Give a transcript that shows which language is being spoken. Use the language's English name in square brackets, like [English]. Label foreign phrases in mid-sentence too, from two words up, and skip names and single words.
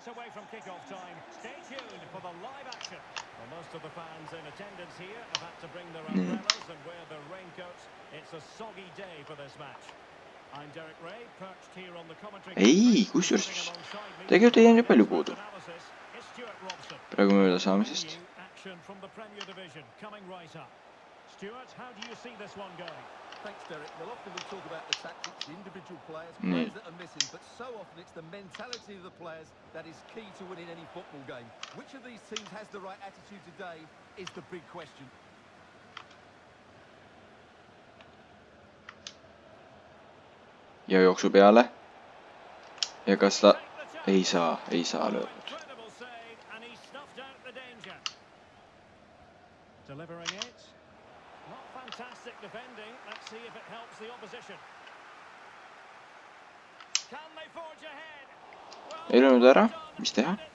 [Estonian] Ei, kusjuures tegelikult ei jäänud ju palju puudu. Praegu mööda saamisest. [English] Thanks, Derek. Well, often we talk about the tactics, the individual players, players that are missing, but so often it's the mentality of the players that is key to winning any football game. Which of these teams has the right attitude today is the big question. [Estonian] Ja jooksu peale. Ja kas ta ei saa löödud. Ei löönud ära, mis teha?